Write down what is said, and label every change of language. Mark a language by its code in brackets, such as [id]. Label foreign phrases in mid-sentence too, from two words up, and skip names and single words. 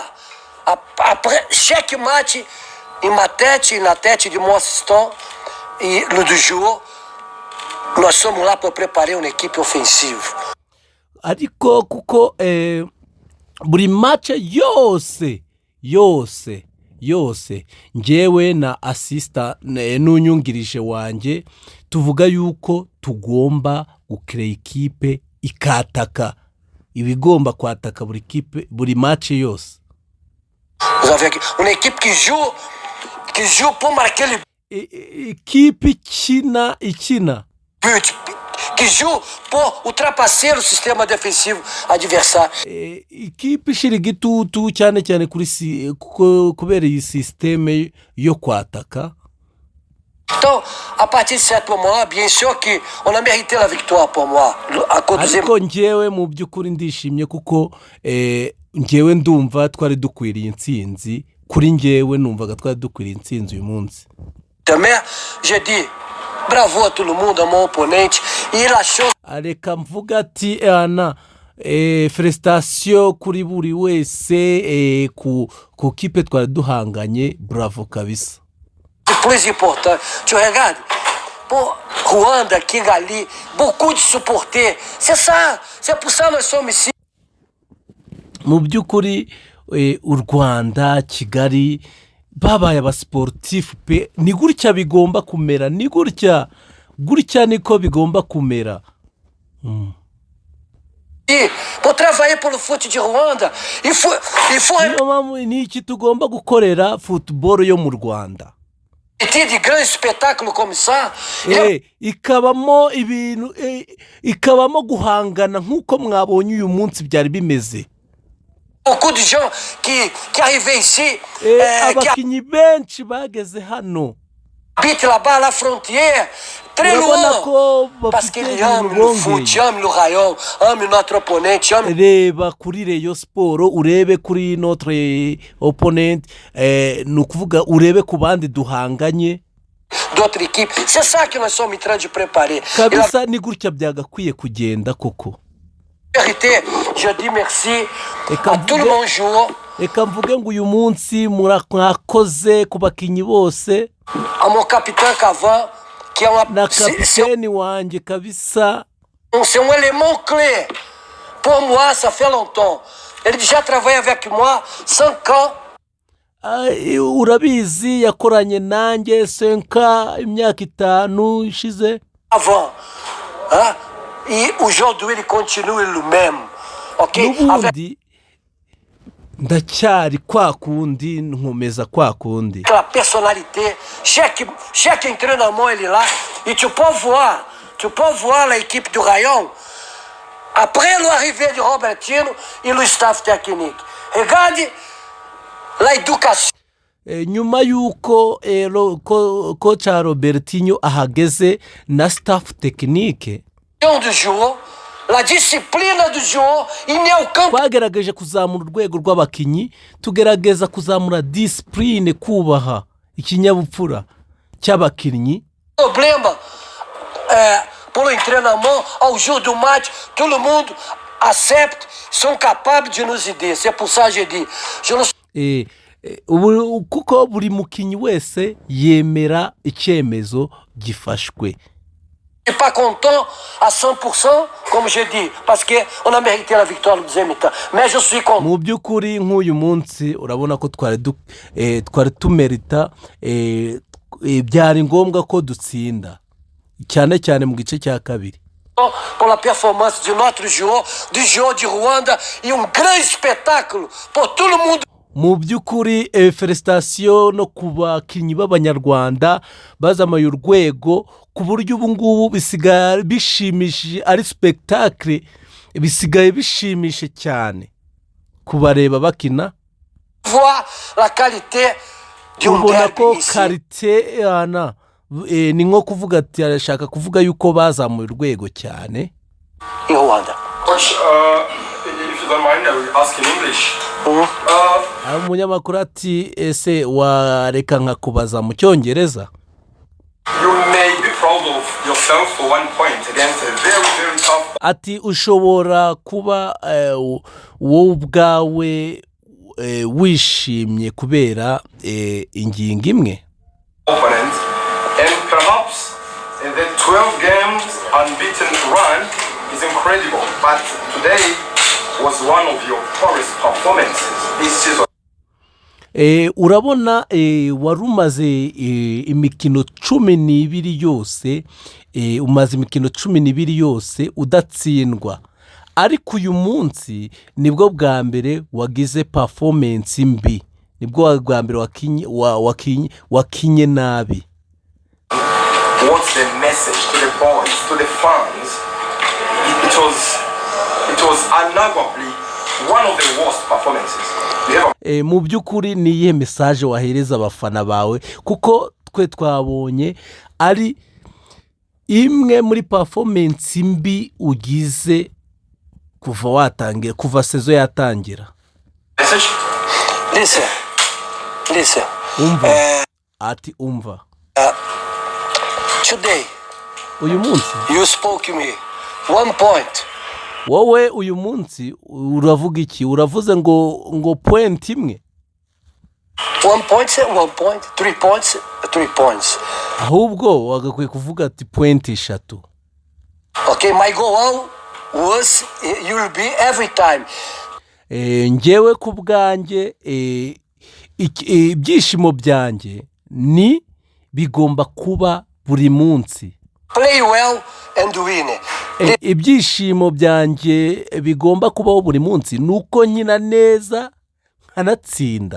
[fr] Après chaque match, il m'a tête, il a tête de mon assistant. Et le deux jours, nous sommes là pour préparer une équipe offensive. [rw] ariko kuko buri match yose njyewe na assistant n'unyungirije wanjye tuvuga yuko tugomba gukrea ikipe ikataka, ibigomba kwataka buri kipe buri match yose. [fr] Vous avez une équipe qui joue pour marquer le [rw] ikipe ikina [fr] but, qui joue pour outrepasser le système défensif adversaire. [rw] ikipe ishira igitutu cyane cyane kuri kubera iyi systeme yo kwataka. [fr] Donc, à partir de ce moment-là, bien sûr qu'on a mérité la victoire pour moi. À cause de [rw] ariko njyewe mu by'ukuri ndishimye kuko njyewe ndumva twari dukwiriye intsinzi. Kuri njyewe numvaga twari dukwiriye intsinzi uyu munsi. [fr] mais j'ai dit bravo à tout le monde, à mon opponent. Il a chose. [rw] Areka mvuga ati felicitation kuri buri wese ku kipe twari duhanganye, bravo kabisa. [fr] Le plus important, tu regardes, pour Rwanda, Kigali, beaucoup de supporters. C'est ça, c'est pour ça que nous sommes ici. [rw] Mu by'ukuri u Rwanda, Kigali babaye abasportif pe, ni gutya bigomba kumera, ni gutya niko bigomba kumera. [fr] Pour travailler pour le foot du Rwanda, il faut [rw] ni iki tugomba gukorera football yo mu Rwanda. [fr] de grands spectacles comme ça. [rw] Ikabamo ibintu ikabamo guhangana nk'uko mwabonye uyu munsi byari bimeze. [fr] Beaucoup de gens qui arrivaient ici. [rw] Abakinyi benshi bageze hano. [fr] habite là-bas à la frontière, très [rw] urabona [fr] loin. [rw] ko [fr] Parce qu'il [rw] bafite [fr] aime [rw] ibintu [fr] le foot, [rw] bongeye. [fr] aime le rayon, aime notre opponent, aime [rw] reba kuri Rayon Sport urebe kuri [fr] notre opponent, [rw] ni ukuvuga urebe ku bandi duhanganye [fr] d'autres équipes. C'est ça que nous sommes en train de préparer. Et la [rw] kabisa, ni gutya byagakwiye kugenda koko. [fr] vérité, je dis merci [rw] Reka [fr] à tout le [rw] mvuge- [fr] monde joueur, [rw] reka mvuge ngo uyu munsi mwakoze ku bakinnyi bose [fr] à mon capitaine Cavan, qui est [rw] na [fr] c'est [rw] kapiteni wanjye kabisa. [fr] c'est un élément clé. Pour moi, ça fait longtemps. Il a déjà travaillé avec moi 5 ans. [rw] Urabizi yakoranye nanjye senka imyaka 5 ishize [fr] Avant. Hein? Et aujourd'hui, il continue le même. Ok? Avec [rw] n'ubundi ndacyari kwa kundi, nkomeza kwa kundi. [fr] la personnalité, chaque entraînement, il est là. Et tu peux voir l'équipe du Rayon. Après l'arrivée de Robertino et le staff technique. Regarde l'éducation. [rw] Nyuma y'uko kocha Robertinho ahageze na [fr] staff technique, Du jour, la discipline du jour, il n'y a aucun [rw] twagerageje kuzamura urwego rw'abakinnyi, tugerageza kuzamura discipline, kubaha ikinyabupfura cy'abakinnyi. [fr] problème pour l'entraînement. Au jour du match, tout le monde accepte, sont capables de nous aider. C'est pour ça que je dis. Je ne [rw] Kuko buri mukinnyi wese yemera icyemezo gifashwe. [fr] suis pas content à 100%, comme je dis, parce qu'on a mérité la victoire le deuxième mi-temps. Mais je suis content. [rw] Mu by'ukuri nk'uyu munsi urabona ko twari tumerita, byari ngombwa ko dutsinda cyane cyane mu gice cya kabiri. [fr] Pour la performance de notre joueur, du joueur du Rwanda, et un grand spectacle pour tout le monde. [rw] Mu by'ukuri felicitation no ku bakinnyi b'abanyarwanda bazamaye urwego, ku buryo ubu ngubu bisigaye bishimishije, ari spectacle, bisigaye bishimishe cyane kubareba bakina. [fr] Voir la qualité d'un [rw] ubona ko [fr] derby ici. [rw] karite ni nko kuvuga ati arashaka kuvuga yuko bazamuye urwego cyane. [en] In Rwanda. Coach, if you don't mind, I will ask in English. [rw] Aho umunyamakuru ati ese wareka nkakubaza mu cyongereza. [en] You may be proud of yourself for 1 point against a very, very tough [rw] Ati ushobora kuba wowe ubwawe wishimye kubera ingingo imwe. [en] opponent, and perhaps the 12 games unbeaten run is incredible, but today was one of your poorest performances this season. [rw] Urabona wari umaze imikino 12 yose, umaze imikino 12 yose udatsindwa, ariko uyu munsi nibwo bwa mbere wagize performance mbi, nibwo bwa mbere wakinye nabi. [en] What's the message to the boys, to the fans? It was unarguably one of the worst performances we ever. [rw] Mu by'ukuri ni iyihe message wahereza abafana bawe, kuko twe twabonye ari imwe muri performance mbi ugize kuva sezo yatangira. [en] Message? Listen. [rw] Umva. Ati umva. [en] Today, [rw] Uyu munsi [en] you spoke me 1 point. [rw] wowe uyu munsi uravuga iki? Uravuze ngo point imwe? [en] 1 point, 1 point, 3 points, 3 points. [rw] Ahubwo wagakwiye kuvuga ati point 3. [en] Okay, my goal was you will be every time. [rw] Njyewe ku bwanjye ibyishimo byanjye ni bigomba kuba buri munsi. [en] Play well and win. [rw] Ibyishimo byanjye bigomba kubaho buri munsi nuko nkina neza nkanatsinda.